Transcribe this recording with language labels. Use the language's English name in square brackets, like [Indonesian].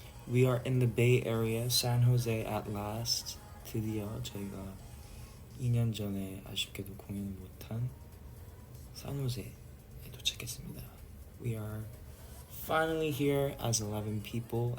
[English] We are in the Bay Area, San Jose at last. [Korean] 드디어 저희가 2년 전에 아쉽게도 공연을 못한 산호세에 도착했습니다. [English] We are finally here as 11 people.